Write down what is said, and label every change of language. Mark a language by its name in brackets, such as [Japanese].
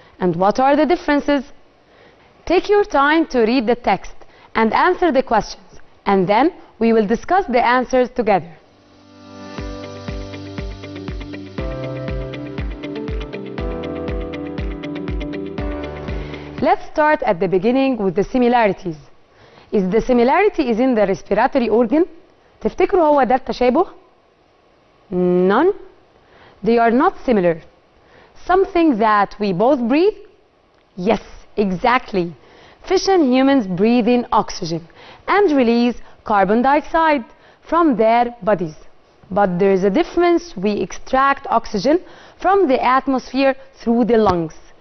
[English] And what are the differences? Take your time to read the text and answer the questions, and then we will discuss the answers together. Let's start at the beginning with the similarities. Is the similarity in the respiratory organ? [Arabic] تفتكروا هو ده التشابه؟ [English] None. They are not similar. Something that we both breathe? Yes, exactly. Fish and humans breathe in oxygen and release carbon dioxide from their bodies. But there is a difference. We extract oxygen from the atmosphere through the lungs.